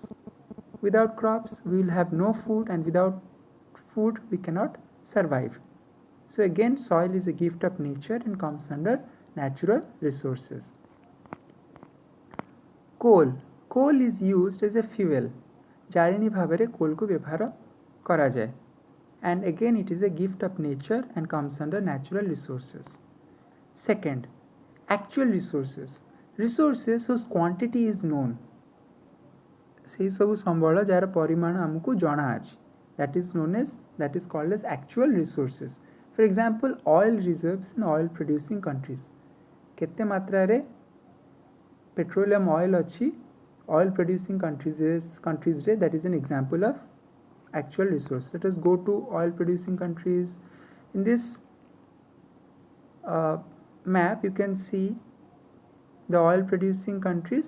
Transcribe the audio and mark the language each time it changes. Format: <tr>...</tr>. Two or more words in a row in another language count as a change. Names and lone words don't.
<en>Without crops we will have no food, and without food we cannot survive. So again, soil is a gift of nature and comes under natural resources. Coal is used as a fuel.</en> <or>ଜାଳେଣୀ ଭାବରେ କୋଲକୁ ବ୍ୟବହାର କରାଯାଏ,</or> <en>and again it is a gift of nature and comes under natural resources. Second, actual resources whose quantity is known.</en> <or>ସେହି ସବୁ ସମ୍ବଳ ଯାହାର ପରିମାଣ ଆମକୁ ଜଣା ଅଛି,</or> <en>that is called as actual resources. For example, oil reserves in oil producing countries.</en> <or>କେତେ ମାତ୍ରାରେ</or> <en>petroleum oil ଅଛି oil producing countries रे, that is an example of actual resource. Let us go to oil producing countries. In this map you can see the oil producing countries.</en>